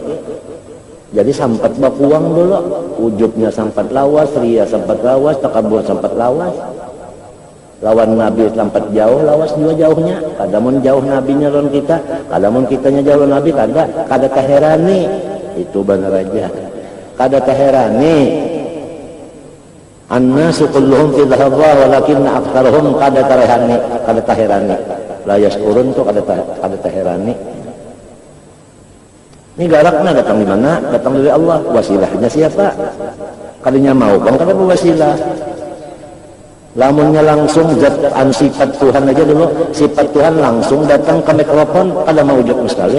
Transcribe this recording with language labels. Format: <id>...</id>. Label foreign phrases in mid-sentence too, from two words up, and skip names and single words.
<bjn>Jadi sampat bakuang dulu, ujubnya sampat lawas, ria sampat lawas, takabur sampat lawas. Lawan Nabi sampat jauh, lawas juga jauhnya. Kadamun jauh Nabinya lawan kita, kadamun kitanya jauh Nabi, kada kaherani. Itu benar aja. Kada kaherani.</bjn> <ar>An-nasu kulluhum fi dhahra walakinna aktsaruhum</ar> <bjn>kada kaherani.</bjn> <ar>La yaskurun</ar> <bjn>tuh kada kaherani. Ini garaknya datang di mana? Datang dari Allah. Wasilahnya siapa? Kalinya mau kan kada berwasilah. Lamunnya langsung zat sifat Tuhan aja dulu, sifat Tuhan langsung datang ke mikrofon, kada mau wujud sekali.</bjn>